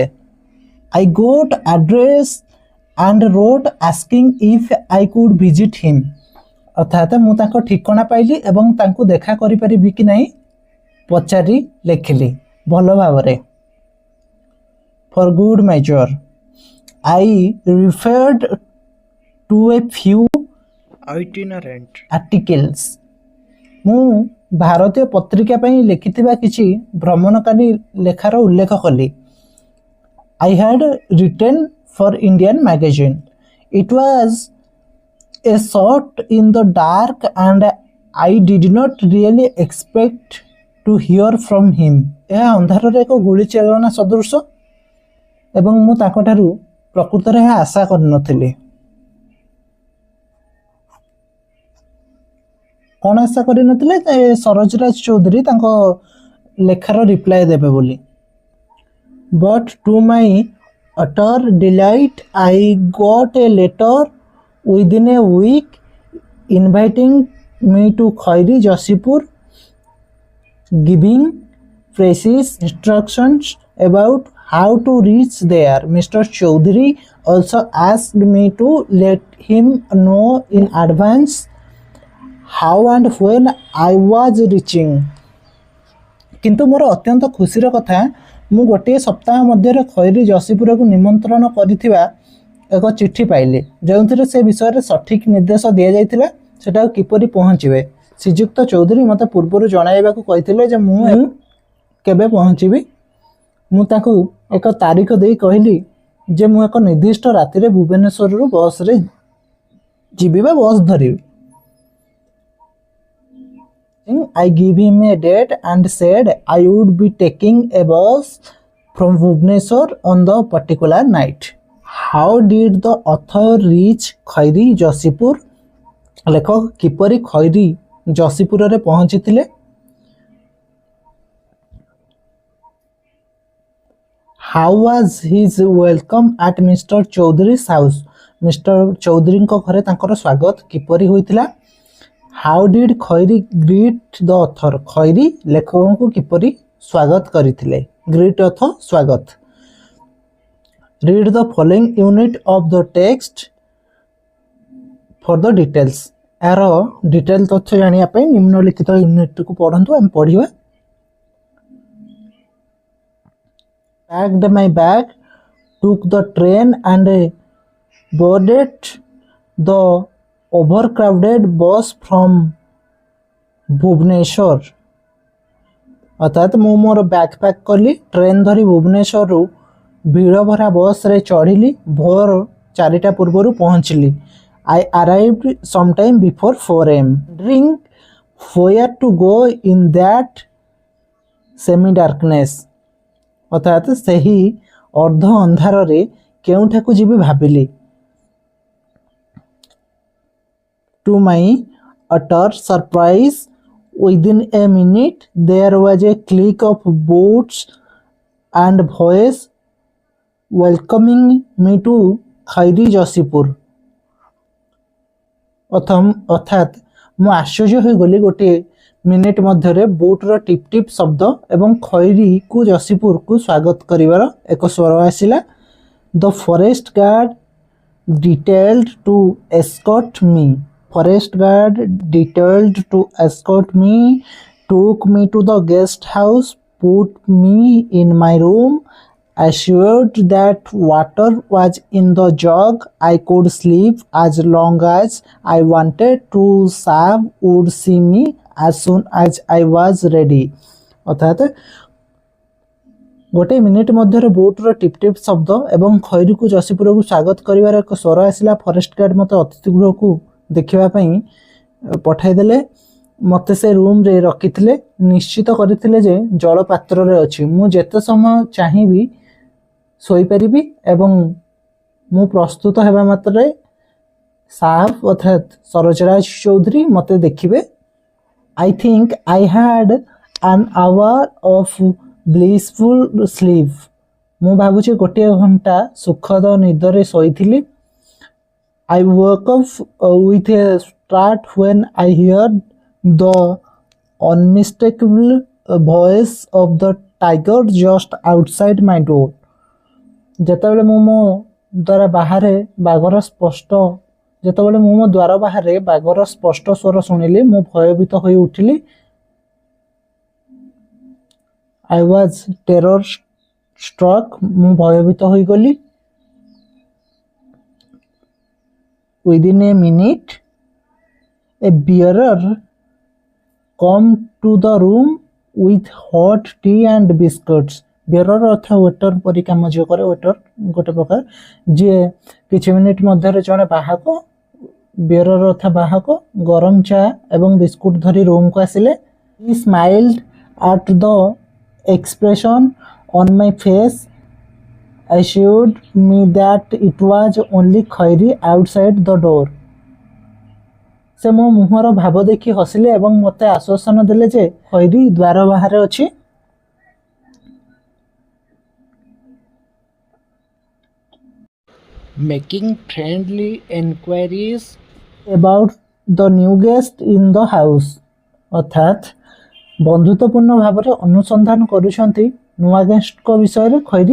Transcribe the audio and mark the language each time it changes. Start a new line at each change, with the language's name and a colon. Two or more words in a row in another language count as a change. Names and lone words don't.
English: I got address and wrote asking if I could visit him.
Odia: ଅର୍ଥାତ୍ ମୁଁ ତାଙ୍କ ଠିକଣା ପାଇଲି ଏବଂ ତାଙ୍କୁ ଦେଖା କରିପାରିବି କି ନାହିଁ ପଚାରି ଲେଖିଲି ଭଲ ଭାବରେ।
English: For good measure, I referred to a few itinerant articles.
Odia: ମୁଁ ଭାରତୀୟ ପତ୍ରିକା ପାଇଁ ଲେଖିଥିବା କିଛି ଭ୍ରମଣକାରୀ ଲେଖାର ଉଲ୍ଲେଖ କଲି।
English: I had written for Indian magazine. It was a shot in the dark and I did not really expect to hear from him.
Odia: ଏହା ଅନ୍ଧାରରେ ଏକ ଗୁଳି ଚାଳନା ସଦୃଶ ଏବଂ ମୁଁ ତାଙ୍କଠାରୁ ପ୍ରକୃତରେ ଏହା ଆଶା କରିନଥିଲି। କ'ଣ ଆଶା କରିନଥିଲେ? ସରୋଜ ରାଜ ଚୌଧୁରୀ ତାଙ୍କ ଲେଖାର ରିପ୍ଲାଏ ଦେବେ ବୋଲି।
English: But to my utter delight, I got a letter within a week inviting me to Khairy Josipur, giving precise instructions about how to reach there. Mr. Chaudhary also asked me to let him know in advance how and when I was reaching.
Odia: କିନ୍ତୁ ମୋର ଅତ୍ୟନ୍ତ ଖୁସିର କଥା, ମୁଁ ଗୋଟିଏ ସପ୍ତାହ ମଧ୍ୟରେ ଖୈରୀ ଯଶୀପୁରକୁ ନିମନ୍ତ୍ରଣ କରିଥିବା ଏକ ଚିଠି ପାଇଲି, ଯେଉଁଥିରେ ସେ ବିଷୟରେ ସଠିକ୍ ନିର୍ଦ୍ଦେଶ ଦିଆଯାଇଥିଲା ସେଟାକୁ କିପରି ପହଞ୍ଚିବେ। ଶ୍ରୀଯୁକ୍ତ ଚୌଧୁରୀ ମୋତେ ପୂର୍ବରୁ ଜଣାଇବାକୁ କହିଥିଲେ ଯେ ମୁଁ କେବେ ପହଞ୍ଚିବି। ମୁଁ ତାଙ୍କୁ ଏକ ତାରିଖ ଦେଇ କହିଲି ଯେ ମୁଁ ଏକ ନିର୍ଦ୍ଦିଷ୍ଟ ରାତିରେ ଭୁବନେଶ୍ୱରରୁ ବସ୍ରେ ଯିବି ବା ବସ୍ ଧରିବି।
English: I gave him a date and said I would be taking a bus from Bhubaneswar on the particular night. How did the author reach Khairy Josipur?
Odia: ଲେଖକ କିପରି ଖୈରୀ ଯଶୀପୁରରେ ପହଞ୍ଚିଥିଲେ?
English: How was his welcome at Mr. Chaudhary's house? Mr.
Odia: ଚୌଧୁରୀଙ୍କ ଘରେ ତାଙ୍କର ସ୍ୱାଗତ କିପରି ହୋଇଥିଲା?
English: How did Khairy greet the author?
Odia: ଖୈରୀ ଲେଖକଙ୍କୁ କିପରି ସ୍ୱାଗତ କରିଥିଲେ? ଗ୍ରୀଟ୍ ଅର୍ଥ ସ୍ୱାଗତ।
English: Read the following unit of the text for the details.
Odia: ଏହାର ଡିଟେଲ ତଥ୍ୟ ଜାଣିବା ପାଇଁ ନିମ୍ନଲିଖିତ ୟୁନିଟଟିକୁ ପଢ଼ନ୍ତୁ। ଆମେ ପଢ଼ିବା।
English: Packed my bag, took the train and boarded the overcrowded bus from Bhubaneswar.
Odia: ଅର୍ଥାତ୍ ମୁଁ ମୋର
English: bag pack
Odia: କଲି, ଟ୍ରେନ୍ ଧରି ଭୁବନେଶ୍ୱରରୁ ଭିଡ଼ ଭରା ବସ୍ରେ ଚଢ଼ିଲି, ଭୋର 4ଟା ପୂର୍ବରୁ ପହଞ୍ଚିଲି।
English: I arrived sometime before 4 AM. Wondering where to go in that semi-darkness.
Odia: ଅର୍ଥାତ୍ ସେହି ଅର୍ଦ୍ଧ ଅନ୍ଧାରରେ କେଉଁଠାକୁ ଯିବି ଭାବିଲି।
English: To my utter surprise, within a minute there was a click of boots and voice welcoming me to Khairy Josipur.
Odia: ଅର୍ଥାତ୍ ମୁଁ ଆଶ୍ଚର୍ଯ୍ୟ ହୋଇଗଲି। ଗୋଟିଏ ମିନିଟ୍ ମଧ୍ୟରେ ବୁଟ୍ର ଟିପ୍ ଟିପ୍ ଶବ୍ଦ ଏବଂ ଖୈରୀକୁ ଯଶୀପୁରକୁ ସ୍ୱାଗତ କରିବାର ଏକ ସ୍ୱର ଆସିଲା।
English: The forest guard detailed to escort me. Forest guard detailed to escort me took me to the guest house, put me in my room, assured that water was in the jug. I could sleep as long as I wanted to. Saab would see me as soon as I was ready.
Odia: ଅର୍ଥାତ୍ ଗୋଟିଏ ମିନିଟ୍ ମଧ୍ୟରେ ବୁଟ୍ର ଟିପ୍ ଟିପ୍ ଶବ୍ଦ ଏବଂ ଖୈରୀକୁ ଯଶୀପୁରକୁ ସ୍ୱାଗତ କରିବାର ଏକ ସ୍ୱର ଆସିଲା।
English: forest guard
Odia: ମୋତେ ଅତିଥି ଗୃହକୁ ଦେଖିବା ପାଇଁ ପଠାଇଦେଲେ। ମୋତେ ସେ ରୁମ୍ରେ ରଖିଥିଲେ, ନିଶ୍ଚିତ କରିଥିଲେ ଯେ ଜଳ ପାତ୍ରରେ ଅଛି। ମୁଁ ଯେତେ ସମୟ ଚାହିଁବି ଶୋଇପାରିବି ଏବଂ ମୁଁ ପ୍ରସ୍ତୁତ ହେବା ମାତ୍ରେ ସାହାବ ଅର୍ଥାତ୍ ସରୋଜରାଜ ଚୌଧୁରୀ ମୋତେ ଦେଖିବେ।
English: I think I had an hour of blissful sleep.
Odia: ମୁଁ ଭାବୁଛି ଗୋଟିଏ ଘଣ୍ଟା ସୁଖଦ ନିଦରେ ଶୋଇଥିଲି।
English: I woke up with a start when I heard the unmistakable voice of the tiger just outside my door.
Odia: ଯେତେବେଳେ ମୁଁ ମୋ ଦ୍ୱାରା ବାହାରେ ବାଘର ସ୍ପଷ୍ଟ ସ୍ୱର ଶୁଣିଲି, ମୁଁ ଭୟଭୀତ ହୋଇ ଉଠିଲି।
English: I was terror struck.
Odia: ମୁଁ ଭୟଭୀତ ହୋଇଗଲି।
English: Within a minute, a bearer come to the room with hot tea and biscuits.
Odia: ବେରର ଅର୍ଥ ୱେଟର ପରି କାମ ଯିଏ କରେ, ୱେଟର ଗୋଟେ ପ୍ରକାର, ଯିଏ କିଛି ମିନିଟ୍ ମଧ୍ୟରେ ଜଣେ ବାହକ, ବେରର ଅର୍ଥ ବାହକ, ଗରମ ଚା ଏବଂ ବିସ୍କୁଟ ଧରି ରୁମକୁ ଆସିଲେ।
English: He smiled at the expression on my face, assured me that it was only Khairy outside the door.
Odia: ସେ ମୋ ମୁହଁର ଭାବ ଦେଖି ହସିଲେ ଏବଂ ମୋତେ ଆଶ୍ୱାସନା ଦେଲେ ଯେ ଖୈରୀ ଦ୍ୱାର ବାହାରେ ଅଛି।
English: Making friendly enquiries about the new guest in the house,
Odia: ଅର୍ଥାତ୍ ବନ୍ଧୁତ୍ୱପୂର୍ଣ୍ଣ ଭାବରେ ଅନୁସନ୍ଧାନ କରୁଛନ୍ତି ନୂଆ ଗେଷ୍ଟଙ୍କ ବିଷୟରେ ଖୈରୀ।